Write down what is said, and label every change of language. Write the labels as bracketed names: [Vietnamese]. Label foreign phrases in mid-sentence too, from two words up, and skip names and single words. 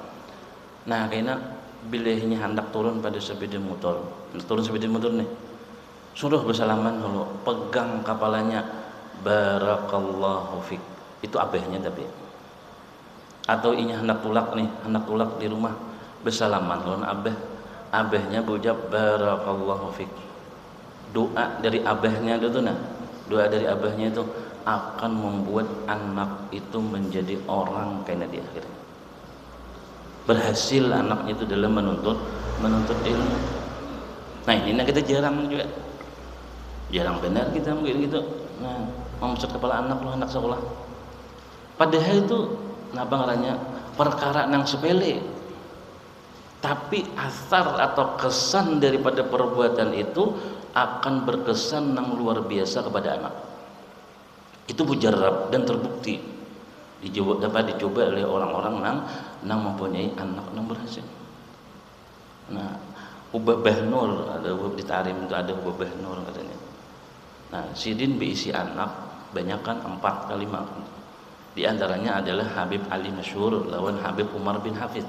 [Banjar] Nah kayaknya bilehnya hendak turun pada sepeda motor, turun sepeda motor nih, suruh bersalaman dulu, pegang kepalanya, [Arabic] بارك الله فيك, [Banjar] itu abahnya tapi. Atau inya hendak tulak nih, hendak tulak di rumah, bersalaman lawan abah, abahnya berucap [Arabic] بارك الله فيك. [Indonesian] Doa dari abahnya itu nah, doa dari abahnya itu akan membuat anak itu menjadi orang kayak dia akhirnya. Berhasil anaknya itu dalam menuntut ilmu. Nah ini kita jarang juga, jarang benar kita mungkin gitu. [Banjar] Nah memusat kepala anak lu anak sekolah. Padahal itu napa ngarannya perkara nang sepele, tapi asar atau kesan daripada perbuatan itu akan berkesan nang luar biasa kepada anak. [Indonesian] Itu mujarab dan terbukti dapat dicoba oleh orang-orang nang mempunyai anak nang berhasil. Nah, Ubabah Nur ada di Tarim itu ada Ubabah Nur katanya. [Banjar] Nah, sidin berisi anak banyakkan 4 kali 5. [Indonesian] Di antaranya adalah Habib Ali Masyhur lawan Habib Umar bin Hafid.